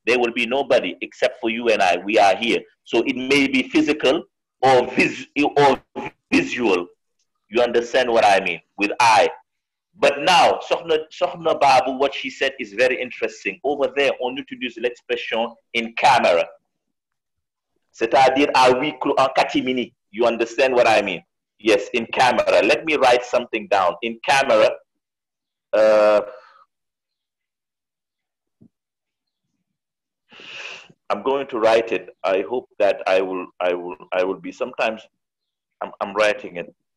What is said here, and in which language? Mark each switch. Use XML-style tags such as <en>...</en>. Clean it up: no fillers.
<en>There will be nobody except for you and I. We are here. So it may be physical or visual. You understand what I mean? With I. But now, Sokhna Babu, what she said is very interesting. Over there,</en> <fr>on utilise l'expression in camera. C'est-à-dire à huis clos, en catimini.</fr> <en>You understand what I mean? Yes, in camera. Let me write something down. In camera, I'm going to write it. I hope that I will be. Sometimes I'm writing it.</en>